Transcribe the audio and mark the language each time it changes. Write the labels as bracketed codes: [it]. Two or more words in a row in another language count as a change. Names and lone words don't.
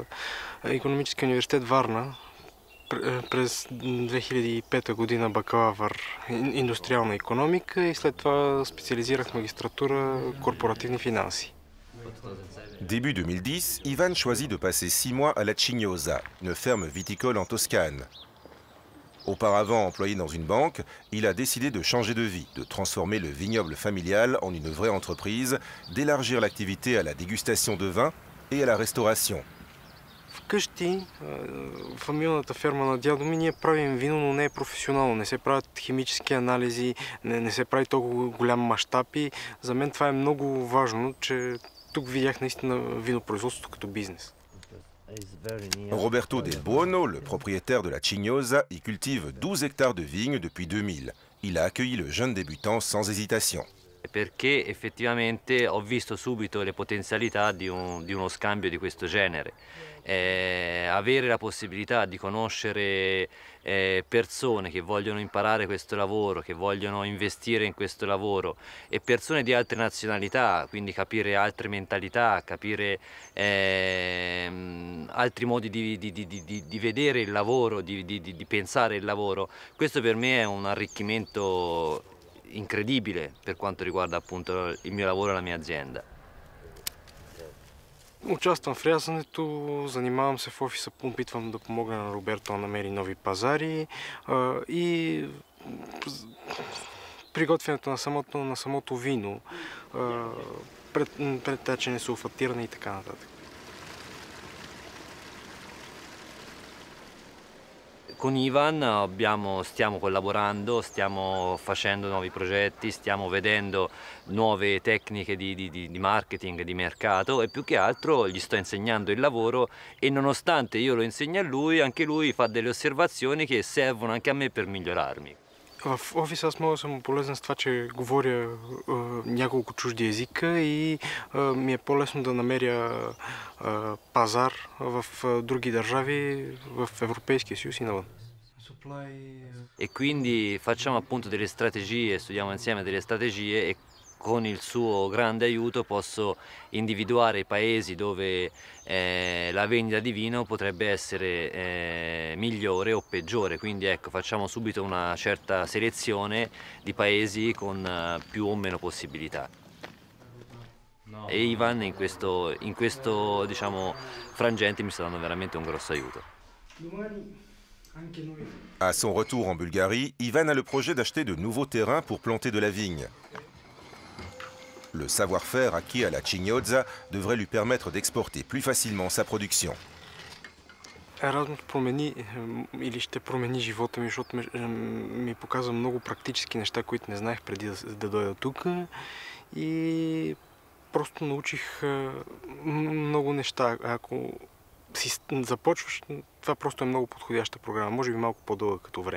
[bg] икономически университет Варна през 2005 година бакалавър индустриална икономика и след това специализирах магистратура корпоративни финанси. [fr] Début 2010, Ivan choisit de passer 6 mois à la Cignosa, une ferme viticole en Toscane. Auparavant employé dans une banque, il a décidé de changer de vie, de transformer le vignoble familial en une vraie entreprise, d'élargir l'activité à la dégustation de vin et à la restauration. [bg] Вкъщи, фамилната ферма на дядо ми, ние правим вино, но не е професионално. Не се правят химически анализи, не се прави толкова голям мащаб и за мен това е много важно, че тук видях наистина винопроизводството като бизнес. [fr] Roberto Del Buono, le propriétaire de la Cignosa, y cultive 12 hectares de vignes depuis 2000. Il a accueilli le jeune débutant sans hésitation. [it] Perché effettivamente ho visto subito le potenzialità di uno scambio di questo genere. Avere la possibilità di conoscere persone che vogliono imparare questo lavoro, che vogliono investire in questo lavoro e persone di altre nazionalità, quindi capire altre mentalità, capire altri modi di vedere il lavoro, di pensare il lavoro, questo per me è un arricchimento incredibile per quanto riguarda appunto il mio lavoro e la mia azienda. [bg] Участвам в рязането, занимавам се в офиса, опитвам да помогна на Роберто да намери нови пазари и приготвянето на самото вино, предтечене, сулфатиране и така нататък. [it] Con Ivan stiamo collaborando, stiamo facendo nuovi progetti, stiamo vedendo nuove tecniche di marketing, di mercato e più che altro gli sto insegnando il lavoro e nonostante io lo insegni a lui, anche lui fa delle osservazioni che servono anche a me per migliorarmi. [bg] В офиса аз мога да съм полезен с това, че говоря няколко чужди езика и ми е по-лесно да намеря пазар в други държави, в Европейския съюз и навън. [it] E quindi facciamo appunto delle strategie, studiamo insieme delle strategie e con il suo grande aiuto posso individuare i paesi dove la vendita di vino potrebbe essere migliore o peggiore, quindi ecco, facciamo subito una certa selezione di paesi con più o meno possibilità. E Ivan in questo diciamo, frangente mi sta dando veramente un grosso aiuto. [fr] À son retour en Bulgarie, Ivan a le projet d'acheter de nouveaux terrains pour planter de la vigne. Le savoir-faire acquis à la Cignosa devrait lui permettre d'exporter plus facilement sa production. [bg] Еразмус промени или ще промени живота ми, защото ми показва много практически неща, които не знаех преди да дойда тук. И просто научих много неща. Ако си започваш, това просто е много подходяща програма, може би малко по-дълга като време.